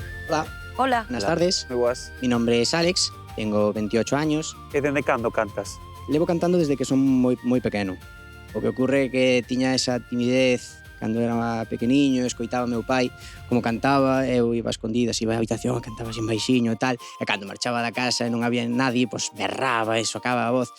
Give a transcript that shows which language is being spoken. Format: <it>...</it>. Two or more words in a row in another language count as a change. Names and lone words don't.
<es>Hola, Hola. buenas tardes.</es> <gl>Moi boas.</gl> <es>Mi nombre es Alex, tengo 28 años.</es> <gl>E dende cando cantas? Levo cantando desde que son moi pequeno. O que ocurre é que tiña esa timidez cando era pequeniño, escoitaba meu pai como cantaba, eu iba a escondidas, iba á habitación, cantaba sin baixiño e tal, e cando marchaba da casa e non había nadie, pois berraba e socaba a voz.</gl>